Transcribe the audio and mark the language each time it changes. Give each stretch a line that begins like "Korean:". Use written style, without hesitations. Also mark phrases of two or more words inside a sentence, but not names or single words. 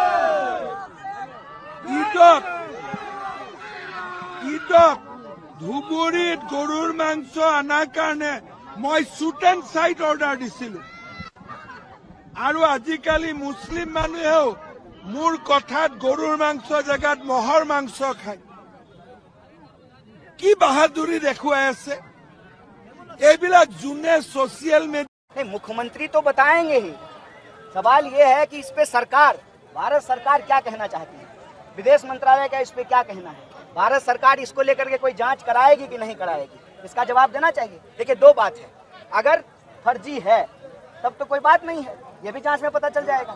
Assamese: ঈদত ধুবুৰীত গৰুৰ মাংস অনাৰ কাৰণে মই
English: shoot and sight order
Assamese: দিছিলো। আৰু আজিকালি মুছলিম মানুহেও মোৰ কথাত গৰুৰ মাংস জেগাত মহৰ মাংস খায়। কি বাহাদুৰি দেখুৱাই আছে এইবিলাক যোনে
English: social media.
Hindi: नहीं, मुख्यमंत्री तो बताएंगे ही। सवाल ये है कि इस पे सरकार, भारत सरकार क्या कहना चाहती है, विदेश मंत्रालय का इस पे क्या कहना है, भारत सरकार इसको लेकर के कोई जांच कराएगी कि नहीं कराएगी, इसका जवाब देना चाहिए। देखिए, 2 बात है। अगर फर्जी है तब तो कोई बात नहीं है, ये भी जांच में पता चल जाएगा।